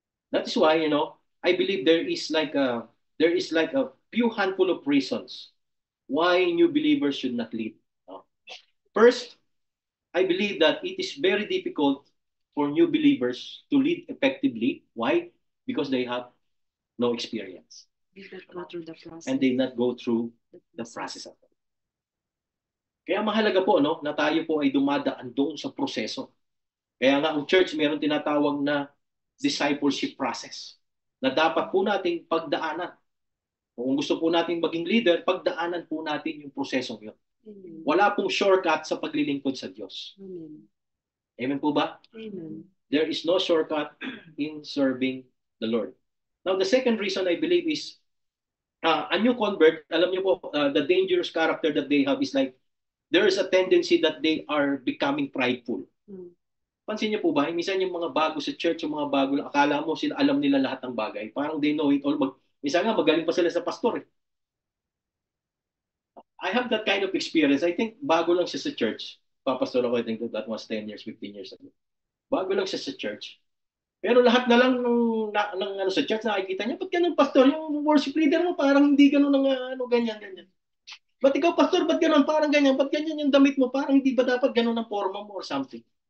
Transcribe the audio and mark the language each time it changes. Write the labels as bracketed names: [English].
[English] That is why, I believe there is like a few handful of reasons why new believers should not lead. First, I believe that it is very difficult for new believers to lead effectively. Why? Because they have no experience. Did not go through the process. And they not go through the process of it. [Filipino] Kaya mahalaga po, na tayo po ay dumadaan doon sa proseso. Kaya nga ang church meron tinatawag na discipleship process na dapat po nating pagdaanan. Kung gusto po nating maging leader, pagdaanan po natin yung prosesong yun. Amen. Wala pong shortcut sa paglilingkod sa Diyos. Amen. Amen po ba? Amen. [English] There is no shortcut in serving the Lord. Now, the second reason I believe is a new convert, [Filipino] alam niyo po, [English] the dangerous character that they have is like, there is a tendency that they are becoming prideful. [Filipino] Pansin niyo po ba, minsan yung mga bago sa church, yung mga bago, akala mo sila alam nila lahat ng bagay. Parang [English] they know it all. [Filipino] Minsan nga, magaling pa sila sa pastor. [English] I have that kind of experience. I think [Filipino] bago lang siya sa church. Papastor ako, [English] I think that was 10 years, 15 years ago. [Filipino] Bago lang siya sa church. Pero lahat na lang ng sa church, nakikita niya, ba't ganun, pastor? Yung worship leader mo, parang hindi ganun ng ganyan. Ba't ikaw, pastor, ba't ganun? Parang ganyan. Ba't ganyan yung damit mo? Parang hindi ba dapat ganun ang forma mo or something?